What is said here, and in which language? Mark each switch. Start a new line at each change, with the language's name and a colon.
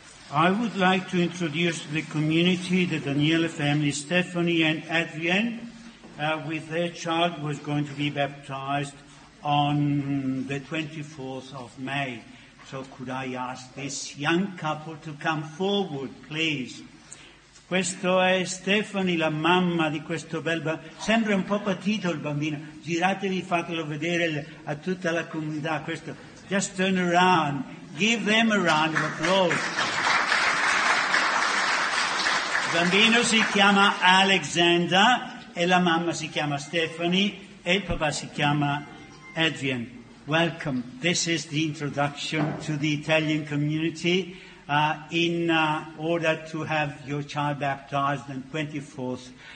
English: I would like to introduce the community, the Daniele family, Stephanie and Adrian, with their child who is going to be baptized on the 24th of May. So could I ask this young couple to come forward, please?
Italian: Questo è Stephanie, la mamma di questo bel bambino. Sembra un po' patito il bambino. Giratevi, fatelo vedere a tutta la comunità. Questo.
English: Just turn around. Give them a round of applause.
Italian: Il bambino si chiama Alexander e la mamma si chiama Stephanie e il papà si chiama Adrian.
English: Welcome. This is the introduction to the Italian community in order to have your child baptized on 24th.